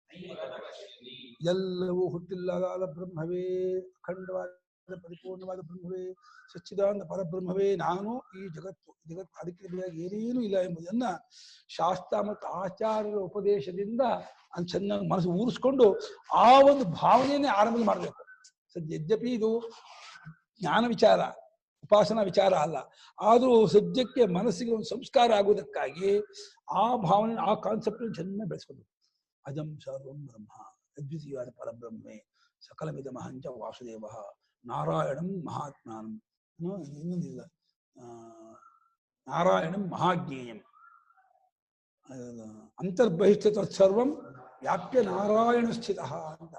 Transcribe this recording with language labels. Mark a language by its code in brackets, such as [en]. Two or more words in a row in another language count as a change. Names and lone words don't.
[kn] ಎಲ್ಲವೂ ಹುಟ್ಟಿಲ್ಲದಾದ ಬ್ರಹ್ಮವೇ, ಅಖಂಡವಾದ ಪರಿಪೂರ್ಣವಾದ ಬ್ರಹ್ಮವೇ, ಸಚ್ಚಿದಾನಂದ ಪರಬ್ರಹ್ಮವೇ ನಾನು, ಈ ಜಗತ್ತು ಅದಕ್ಕೆ ಏನೇನೂ ಇಲ್ಲ ಎಂಬುದನ್ನ ಶಾಸ್ತ್ರ ಮತ್ತು ಆಚಾರ್ಯರ ಉಪದೇಶದಿಂದ ಚೆನ್ನಾಗಿ ಮನಸ್ಸು ಊರಿಸ್ಕೊಂಡು ಆ ಒಂದು ಭಾವನೆಯನ್ನೇ ಆರಂಭ ಮಾಡಬೇಕು. ಯದ್ಯಪಿ ಇದು ಜ್ಞಾನ ವಿಚಾರ, ಉಪಾಸನಾ ವಿಚಾರ ಅಲ್ಲ, ಆದರೂ ಸದ್ಯಕ್ಕೆ ಮನಸ್ಸಿಗೆ ಒಂದು ಸಂಸ್ಕಾರ ಆಗುವುದಕ್ಕಾಗಿ ಆ ಭಾವನೆ, ಆ ಕಾನ್ಸೆಪ್ಟ್ ಚೆನ್ನಾಗಿ ಬೆಳೆಸ್ಕೊಂಡು [sa] ಅಜಂ ಸರ್ವಂ ಬ್ರಹ್ಮ [kn] ಅದ್ವಿತೀಯವಾದ ಪರಬ್ರಹ್ಮೆ [sa] ಸಕಲವಿದ ಮಹಂಚ ವಾಸುದೇವ ನಾರಾಯಣಂ ಮಹಾತ್ಮಾನಂ, [kn] ಇನ್ನೊಂದಿಲ್ಲ, [sa] ನಾರಾಯಣಂ ಮಹಾಜ್ಞೇಯಂ ಅಂತರ್ಬಹಿಷ್ಠ ತತ್ಸರ್ವಂ ವ್ಯಾಪ್ಯ ನಾರಾಯಣ ಸ್ಥಿತ [kn] ಅಂತ.